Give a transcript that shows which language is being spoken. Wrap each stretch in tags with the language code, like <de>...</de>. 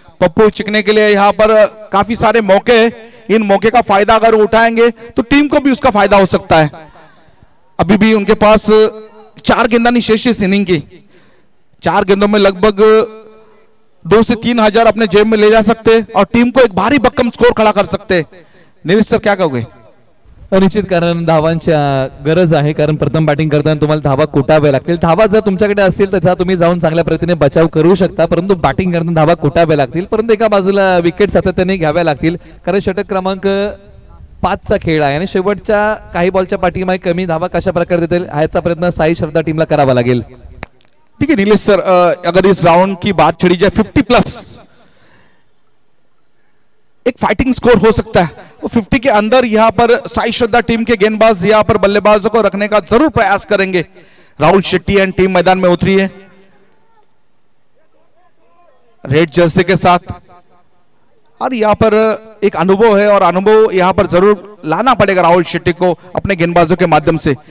<hi>पप्पू चिकने के लिए यहाँ पर काफी सारे मौके हैं, इन मौके का फायदा अगर उठाएंगे तो टीम को भी उसका फायदा हो सकता है। अभी भी उनके पास 4 गेंदानी शेष इस इनिंग की, 4 गेंदों में लगभग 2 से 3 हजार अपने जेब में ले जा सकते और टीम को एक भारी भक्कम स्कोर खड़ा कर सकते। नीरज सर क्या कहोगे?</hi> <mr>निश्चित, कारण धावांच्या गरज आहे, कारण प्रथम बॅटिंग करताना तुम्हाला धावा कुटाव्या लागतील। धावा जर तुमच्याकडे असतील तर तुम्ही जाऊन चांगल्या पद्धतीने बचाव करू शकता, परंतु बॅटिंग करताना धावा कुटाव्या लागतील, परंतु एका बाजूला विकेट सातत्याने घ्याव्या लागतील, कारण षटक क्रमांक 5 चा खेळ आहे आणि शेवटच्या काही बॉलच्या पाठीमागे कमी धावा कशा प्रकारे देतील ह्याचा प्रयत्न साई श्रद्धा टीमला करावा लागेल।</mr> <hi>ठीक है नीलेश सर, अगर इस राउंड की बात छड़ी जाए 50+ एक फाइटिंग स्कोर हो सकता है, वो 50 के अंदर यहाँ पर साई श्रद्धा टीम के गेंदबाज यहाँ पर बल्लेबाजों को रखने का जरूर प्रयास करेंगे। राहुल शेट्टी एंड टीम मैदान में उतरी है रेड जर्सी के साथ, और यहाँ पर एक अनुभव है और अनुभव यहाँ पर जरूर लाना पड़ेगा राहुल शेट्टी को अपने गेंदबाजों के माध्यम से।</hi>